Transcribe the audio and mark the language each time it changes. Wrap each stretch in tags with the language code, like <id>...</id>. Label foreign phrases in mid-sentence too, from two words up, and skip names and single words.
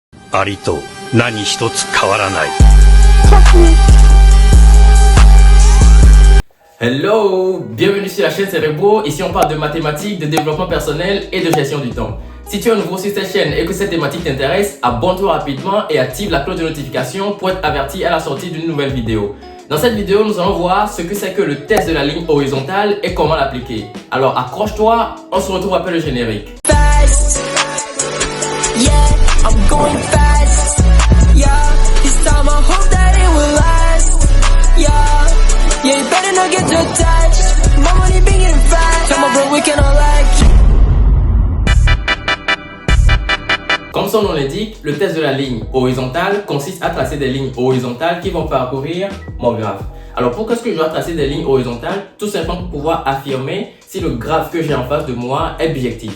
<ja>アリと何一つ変わらない。</ja> <fr>Hello, bienvenue sur la chaîne Cerebro. Ici on parle de mathématiques, de développement personnel et de gestion du temps. Si tu es nouveau sur cette chaîne et que cette thématique t'intéresse, abonne-toi rapidement et active la cloche de notification pour être averti à la sortie d'une nouvelle vidéo. Dans cette vidéo, nous allons voir ce que c'est que le test de la ligne horizontale et comment l'appliquer. Alors accroche-toi, on se retrouve après le générique.</fr> <en>Fast, yeah, I'm going fast, yeah, this time I hope that it will last, yeah, you better not get too attached, my money big and fat, come on bro, we can all like.</en> <fr>Comme son nom l'indique, le test de la ligne horizontale consiste à tracer des lignes horizontales qui vont parcourir mon graphe. Alors pourquoi est-ce que je dois tracer des lignes horizontales? Tout simplement pour pouvoir affirmer si le graphe que j'ai en face de moi est bijectif.</fr>